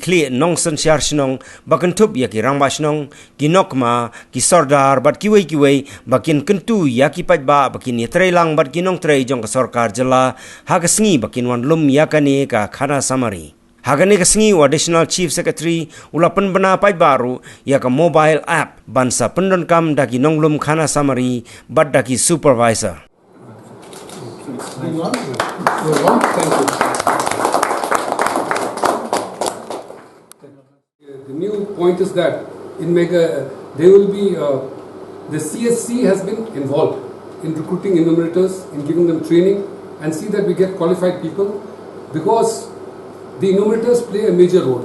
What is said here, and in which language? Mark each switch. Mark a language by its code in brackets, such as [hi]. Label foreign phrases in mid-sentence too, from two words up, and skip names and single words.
[kha] kli nong sen syar snong bakentup ya ki rangba snong ki nokma ki sordar bat kiwei bakin kentu ya ki pajba bakin ni treilang bat ki nong trei jong ke Sorkar Jylla ha ka sngi bakin wan lum ya kani ka khana samari Hagani kasengi [en] additional chief secretary [kha] ula Pynbna baru ya ka [en] mobile app [kha] bansa pendonkam daki nonglum khana samari bad daki supervisor. [en] The new point is that in there will be the CSC has been involved in recruiting enumerators, in giving them training, and see that we get qualified people because the enumerators play a major role.